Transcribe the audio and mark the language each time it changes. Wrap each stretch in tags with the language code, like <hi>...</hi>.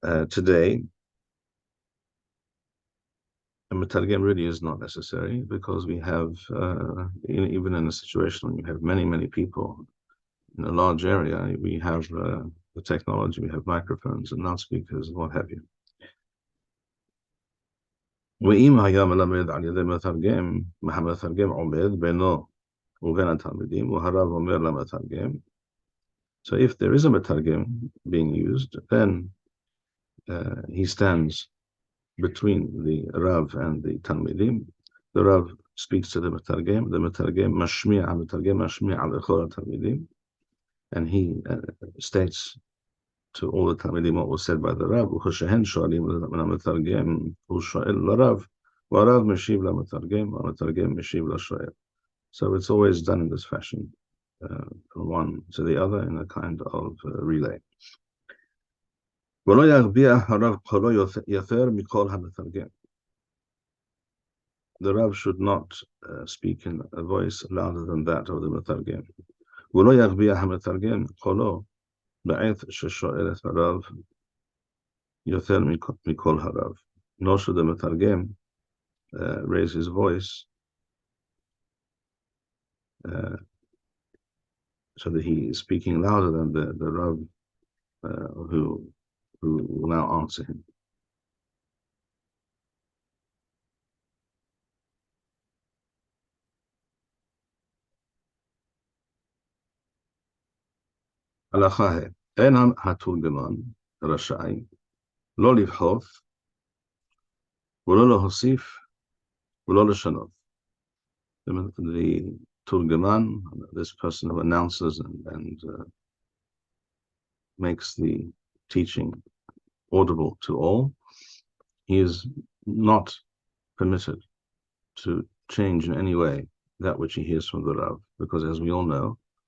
<en>Today, a Metargem really is not necessary, because we have, even in a situation when you have many people in a large area, we have the technology, we have microphones and loudspeakers and what have you.</en> <he>ואם היה מלמד על ידי מתרגם, המתרגם עומד בינו ובין התלמידים, והרב אומר למתרגם.</he> <en>So if there is a metargem being used, then he stands between the Rav and the Talmidim. The Rav speaks to the metargem</en> <he>mashmi' al Talmidim,</he> <en>and he states to all the Talmidim what was said by the Rav.</en> <he>וכשהן שואלים למתרגם, הוא שואל לרב, והרב משיב למתרגם, והמתרגם משיב לשואל.</he> <en>So it's always done in this fashion, from one to the other in a kind of relay.</en> <he>ולא יגביה הרב קולו יותר מכל המתרגם.</he> <en>The Rav should not speak in a voice louder than that of the metargem.</en> <he>ולא יגביה המתרגם קולו בעת ששואל את הרב יותר מכל הרב.</he> <en>Nor should the metargem raise his voice so that he is speaking louder than the Rav who will now answer him.</en> <he>הלכה ה' אין התורגמן רשאי לא לבחוף ולא להוסיף ולא לשנות.</he> <en>The Turgaman, this person who announces and makes the teaching audible to all, he is not permitted to change in any way that which he hears from the Rav, because as we all know,</en>